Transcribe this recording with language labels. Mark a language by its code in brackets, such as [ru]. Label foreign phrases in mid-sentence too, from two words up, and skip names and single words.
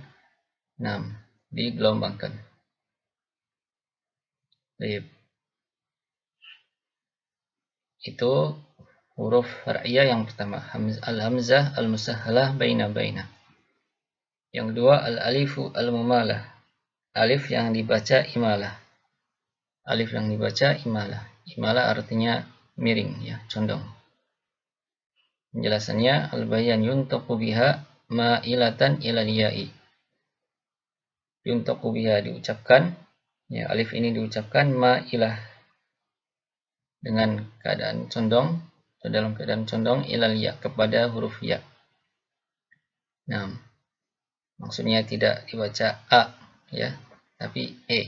[id] Nah, digelombangkan. Baik. Itu huruf far'iyah yang pertama, [ar] الهمزة المسهلة بين. [id] Yang kedua, [ar] الألف الممالة, [id] alif yang dibaca imalah. Alif yang dibaca imalah. Imalah artinya miring ya, condong. Penjelasannya, [ar] البيان ينطق بها مائلة إلى الياء. ينطق بها, [id] diucapkan ya, alif ini diucapkan ma'ilah, dengan keadaan condong, atau dalam keadaan condong, [ar] إلى الياء, [id] kepada huruf ya. Nah, maksudnya tidak dibaca a ya, tapi e.